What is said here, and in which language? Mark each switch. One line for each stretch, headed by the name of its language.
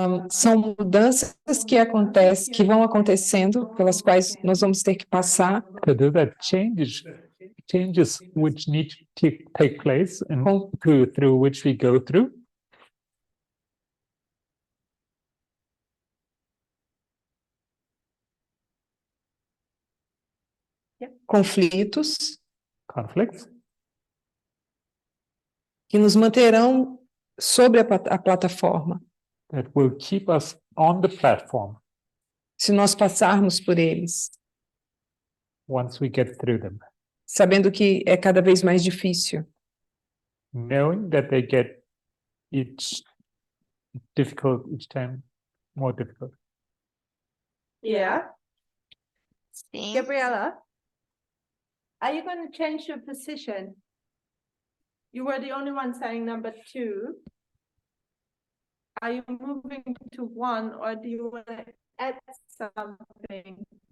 Portuguese: São mudanças que acontecem, que vão acontecendo, pelas quais nós vamos ter que passar.
English: To do that changes which need to take place and through which we go through.
Portuguese: Conflitos
English: Conflicts
Portuguese: que nos manterão sobre a plataforma,
English: that will keep us on the platform
Portuguese: se nós passarmos por eles,
English: once we get through them,
Portuguese: sabendo que é cada vez mais difícil.
English: knowing that they get each time more difficult. Yeah.
Portuguese: Sim.
English: Gabriella, are you going to change your position? You were the only one saying number 2. Are you moving to 1 or do you want to add something?